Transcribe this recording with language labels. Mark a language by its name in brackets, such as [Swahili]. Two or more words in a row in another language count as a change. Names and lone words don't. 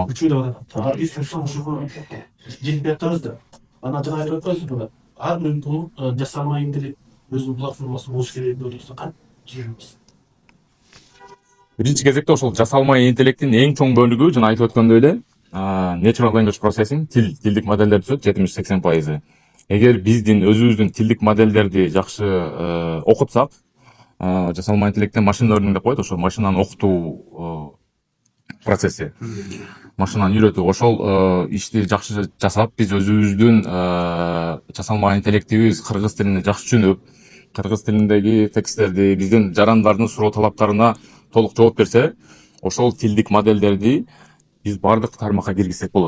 [Kyrgyz] Үчөө да биз ушуга жетип жатабыз да. Анан жана айтып атпайсызбы? Ар бир жасалма интеллект өзүнүн платформасы болуш керек деп атабыз. Кантип жүрөбүз? Биринчи кезекте ошол жасалма интеллекттин эң чоң бөлүгү жана айтып өткөндөй эле [English] natural language processing, [Kyrgyz] тилдик модельдер түзөт 70-80%. Эгер биздин өзүбүздүн тилдик модельдерди жакшы окутсак, жасалма интеллекттен [English] machine learning [Kyrgyz] деп коет, ошо машинаны окутуу процесси. Машинаны үйрөтүү. Ошол ишти жакшы жасап, биз өзүбүздүн жасалма интеллектибиз кыргыз тилин жакшы түшүнүп, кыргыз тилиндеги тексттерди, биздин жарандардын суроо талаптарына толук жооп берсе, ошол тилдик модельдерди биз бардык тармакка киргизсек болот.